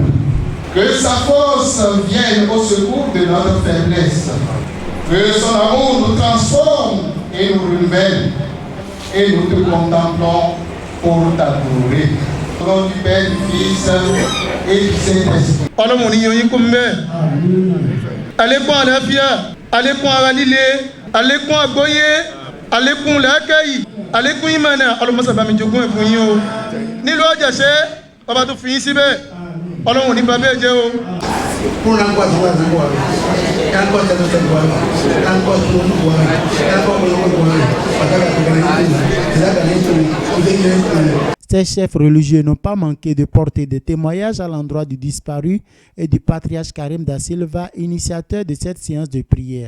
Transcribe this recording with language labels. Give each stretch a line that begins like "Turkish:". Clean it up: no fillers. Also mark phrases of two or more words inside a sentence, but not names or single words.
French: Que sa force vienne au secours de notre faiblesse. Que son amour nous transforme et nous renouvelle. Et nous te contemplons pour t'adorer. Au nom du Père, du Fils et du Saint-Esprit.
Yoruba: Alekun aralile, alekun agboye, alekun làákàyè, alekun ìmọ̀nà, Ọlọ́run sábà mi jogún ẹ̀ fún yín o. Nílùú Àjàṣẹ́, ọba tó fi yín síbẹ̀, Ọlọ́run ní bàbá ẹ̀ jẹ́ o.
French: Ces chefs religieux n'ont pas manqué de porter des témoignages à l'endroit du disparu et du patriarche Karim Da Silva, initiateur de cette séance de prière.